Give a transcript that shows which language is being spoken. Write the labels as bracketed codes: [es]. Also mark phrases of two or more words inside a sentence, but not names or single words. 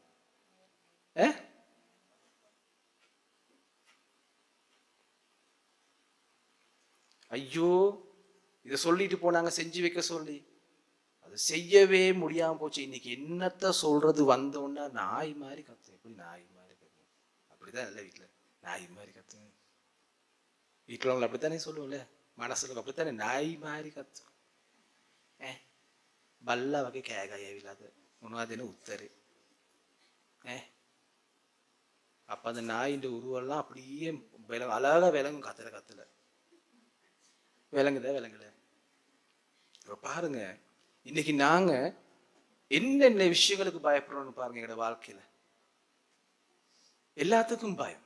[ta] ஐயோ இதை சொல்லிட்டு போனாங்க செஞ்சு வைக்க சொல்லி, அது செய்யவே முடியாம போச்சு. இன்னைக்கு என்னத்த சொல்றது, வந்தோன்னா நாய் மாதிரி கத்துவேன். எப்படி நாய் மாதிரி கத்துவேன்? அப்படிதான் இல்லை, வீட்டுல நாய் மாதிரி கத்துவேன். வீட்டுல உங்களை அப்படித்தானே சொல்லுவோம்ல, மனசுல அப்படித்தானே நாய் மாதிரி கத்துவேன். [si] බල්ලා වගේ කෑ ගහ ඇවිලාද මොනවද දෙන උත්තරේ [ta] அப்போ அந்த நாயின் உருவெல்லாம் அப்படியே அழகாக விலங்கும் கத்துல விலங்குல இப்போ பாருங்க இன்னைக்கு நாங்க என்னென்ன விஷயங்களுக்கு பயப்படுறோம்னு பாருங்க எங்களோட வாழ்க்கையில எல்லாத்துக்கும் பயம்.